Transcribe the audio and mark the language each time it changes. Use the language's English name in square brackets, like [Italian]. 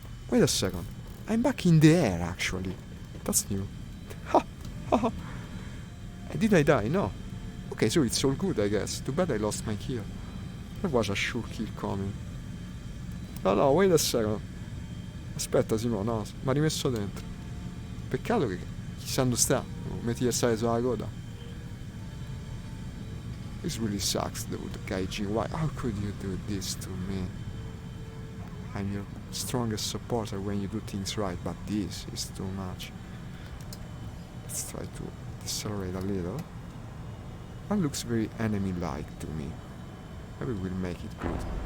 [English] Wait a second. I'm back in the air actually. That's new. Ha! Ha ha! Did I die? No. Okay, so it's all good I guess. Too bad I lost my kill. There was a sure kill coming. No, wait a second. [Italian] Aspetta Simo, no, mi ha rimesso dentro. Peccato che chissà dove sta. Metti a stare sulla coda. [English] This really sucks dude, Gaijin. Why? How could you do this to me? I'm your strongest supporter when you do things right, but this is too much. Let's try to decelerate a little. That looks very enemy-like to me. Maybe we'll make it good.